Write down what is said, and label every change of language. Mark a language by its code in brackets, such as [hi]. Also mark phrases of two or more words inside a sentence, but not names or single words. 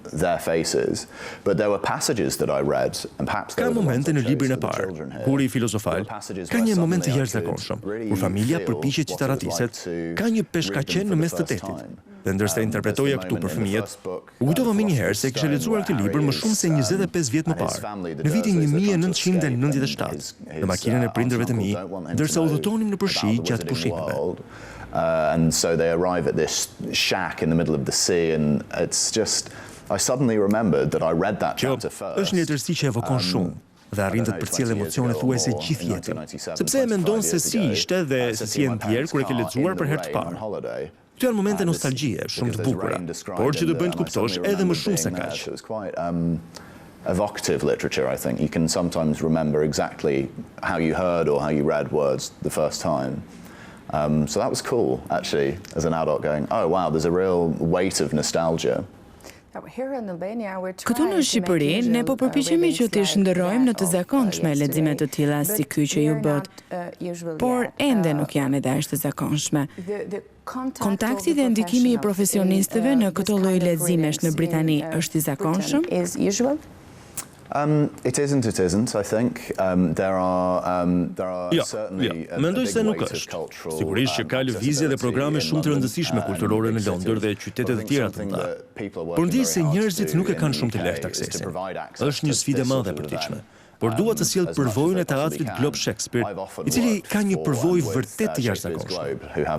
[sq] Ka momente në librin e parë, kur i filozofal, ka një moment të jashtëzakonshëm, kur familja përpiqet që të ratiset, ka një peshkaqen në mes të detit. Dhe ndërsa interpretoja këtu për fëmijët, u kujtova menjëherë se kisha lexuar këtë libër më shumë se 25 vjet më parë, në vitin 1997, në makinën e prindërve të mi, ndërsa udhëtonim nëpër shi gjatë pushimeve. [en] And so they arrive at this shack in the middle of the sea, and it's just, I suddenly remembered that I read that chapter first. [sq] Është një letërsi që evokon shumë dhe arrin të përcjellë emocione thuajse gjithë jetën, sepse e mendon se si ishte dhe se si e ndjer kur e ke lexuar për herë të parë. Këto janë momente nostalgjie, shumë të bukura, por që të bëjnë të kuptosh edhe më shumë se kaq. [en] Evocative literature, I think. You can sometimes remember exactly how you heard or how you read words the first time. So that was cool, actually, as an adult going, oh wow, there's a real weight of nostalgia. [sq] Këtu në Shqipëri, ne po përpiqemi që të shndërrojmë në të zakonshme lexime të tilla si ky që ju bët, por ende nuk janë edhe aq të zakonshme. Kontakti dhe ndikimi i profesionistëve në këto lloj leximesh në Britani është i zakonshëm? [en] It isn't, I think. There are certainly [sq] mendoj se nuk është. Sigurisht që ka lëvizje dhe programe shumë të rëndësishme kulturore në Londër dhe qytete të tjera të mëdha. Por ndjej se njerëzit nuk e kanë shumë të lehtë aksesin. Është një sfidë e madhe për përditshme. Por dua të sjell përvojën e teatrit Globe Shakespeare, i cili ka një përvojë vërtet të jashtëzakonshme.